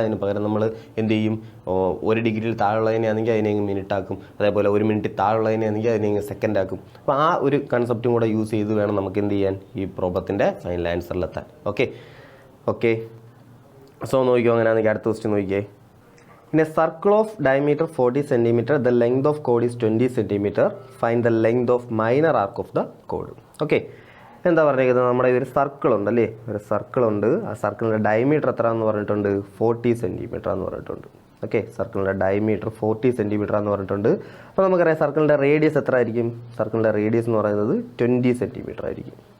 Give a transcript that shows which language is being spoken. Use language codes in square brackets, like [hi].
[ml] അതിന് പകരം നമ്മൾ എന്ത് ചെയ്യും, 1 ഡിഗ്രിയിൽ താഴെയുള്ളതിനാണെങ്കിൽ അതിനെ മിനിറ്റ് ആക്കും. അതേപോലെ 1 മിനിറ്റ് താഴെയുള്ളതിനാണെങ്കിൽ അതിനെ സെക്കൻഡ് ആക്കും. അപ്പോൾ ആ ഒരു കൺസെപ്റ്റും കൂടെ യൂസ് ചെയ്ത് വേണം നമുക്ക് എന്ത് ചെയ്യാൻ, ഈ പ്രോബ്ലത്തിൻ്റെ ഫൈനൽ ആൻസറിലെത്താൻ. ഓക്കെ, സോ നോക്കിയോ. അങ്ങനെയാണെങ്കിൽ അടുത്ത ക്വസ്റ്റ്യൻ നോക്കിയേ. [en] In a circle of diameter 40 cm, the length of chord is 20 cm. Find the length of minor arc of the chord. [ml] Okay, എന്താ പറഞ്ഞിരിക്കുന്നത്, നമ്മുടെ ഒരു സർക്കിൾ ഉണ്ടല്ലേ, ഒരു സർക്കിൾ ഉണ്ട്. ആ സർക്കിളിൻ്റെ ഡയമീറ്റർ എത്ര എന്ന് പറഞ്ഞിട്ടുണ്ട്, 40 സെൻറ്റിമീറ്റർ എന്ന് പറഞ്ഞിട്ടുണ്ട്. ഓക്കെ, സർക്കിളിൻ്റെ ഡയമീറ്റർ 40 സെൻറ്റിമീറ്റർ എന്ന് പറഞ്ഞിട്ടുണ്ട്. അപ്പോൾ നമുക്കറിയാം സർക്കിളിൻ്റെ റേഡിയസ് എത്ര ആയിരിക്കും, സർക്കിളിൻ്റെ റേഡിയസ് എന്ന് പറയുന്നത് 20 സെൻറ്റിമീറ്റർ ആയിരിക്കും.